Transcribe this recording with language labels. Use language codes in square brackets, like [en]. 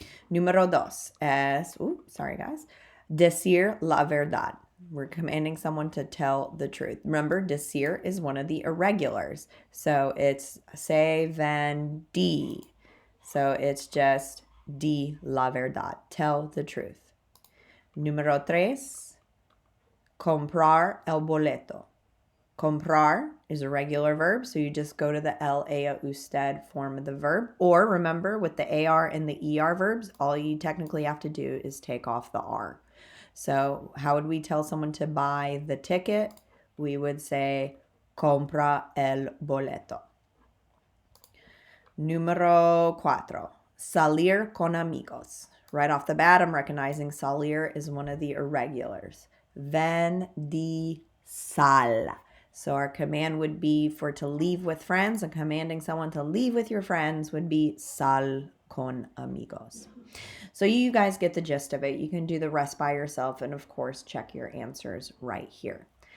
[es] Número dos es, decir la verdad. [en] We're commanding someone to tell the truth. Remember, decir is one of the irregulars. So it's say, ven, di. So it's just [es] di la verdad. [en] Tell the truth. [es] Número tres, comprar el boleto. [en] Comprar is a regular verb, so you just go to the LA usted form of the verb. Or remember, with the AR and the ER verbs, all you technically have to do is take off the R. So how would we tell someone to buy the ticket? We would say, [es] compra el boleto. Número cuatro, salir con amigos. [en] Right off the bat, I'm recognizing salir is one of the irregulars. Ven, di, sal. So our command would be for to leave with friends, and commanding someone to leave with your friends would be [es] sal con amigos. [en] So you guys get the gist of it. You can do the rest by yourself and of course check your answers right here.